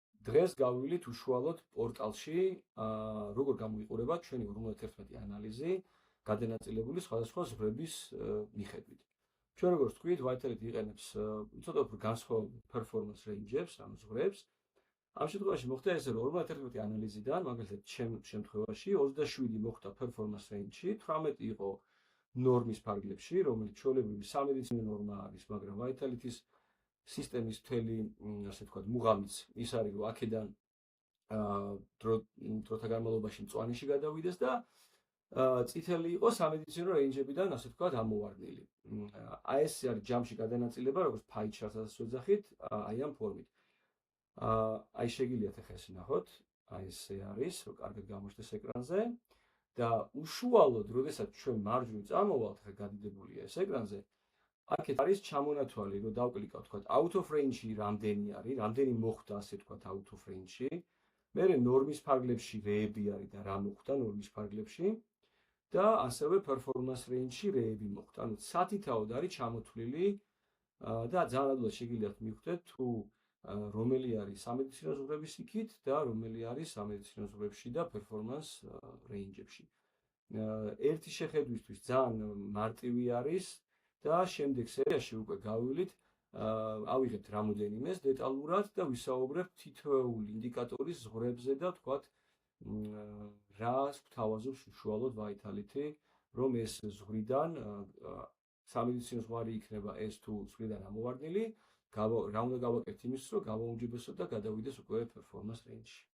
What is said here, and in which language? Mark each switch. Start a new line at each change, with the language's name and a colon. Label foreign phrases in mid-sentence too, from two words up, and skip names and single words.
Georgian: დღეს გავივლით უშუალოდ პორტალში, როგორ გამოიყურება ჩვენი 51 ანალიზი გადანაწილებული სხვადასხვა ზღვრების მიხედვით. ჩვენ როგორც თქვით, Vitality იყენებს ცოტა უფრო განსხვავებულ
English: performance range-
Georgian: ებს, ანუ ზღვრებს. ამ შემთხვევაში მოხდა ესე, რომ 51 ანალიზიდან, მაგალითად, ჩემ შემთხვევაში 27 მოხდა
English: performance range-
Georgian: ში, 18 იყო ნორმის ფარგლებში, რომელიც ჩვეულებრივი სამედიცინო ნორმა არის, მაგრამ Vitality-ის სისტემის მთელი, ასე ვთქვათ, მუღამიც ის არის, რომ აქედან დროთა განმავლობაში მწვანეში გადავიდეს და წითელი იყო სამედიცინო რეინჯებიდან, ასე ვთქვათ, ამოვარდნილი. აი ეს არის ჯამში გადანაწილება, როგორც
English: pie chart-
Georgian: საც ვეძახით, აი ამ ფორმით. აი შეგიძლიათ ახლა ეს ნახოთ, აი ესე არის, რომ კარგად გამოჩნდეს ეკრანზე და უშუალოდ, როდესაც ჩვენ მარჯვნივ წამოვალთ, ახლა გადიდებულია ეს ეკრანზე, აქეთ არის ჩამონათვალი, რომ დავკლიკავ, თქვათ,
English: out of range-
Georgian: ი რამდენი არის, რამდენი მოხდა, ასე ვთქვათ,
English: out of range-ი.
Georgian: მერე ნორმის ფარგლებში რეები არის და რა მოხდა ნორმის ფარგლებში და ასევე
English: performance range-
Georgian: ში რეები მოხდა. ანუ სათითაოდ არის ჩამოთვლილი და ძალიან ადვილად შეგიძლიათ მივხვდეთ თუ რომელი არის სამედიცინო ზღვრების იქით და რომელი არის სამედიცინო ზღვრებში და
English: performance range-
Georgian: ებში. ერთი შეხედვისთვის ძალიან მარტივი არის და შემდეგ სერიაში უკვე გავივლით, ავიღებთ რამოდენიმეს დეტალურად და ვისაუბრებთ თითოეული ინდიკატორის ზღვრებზე და თქვათ რას გვთავაზობს უშუალოდ Vitality, რომ ეს ზღვრიდან სამედიცინო ზღვარი იქნება ეს თუ ზღვრიდან ამოვარდნილი, რა უნდა გავაკეთოთ იმისთვის, რომ გავაუმჯობესოთ და გადავიდეს უკვე
English: performance range-
Georgian: ში.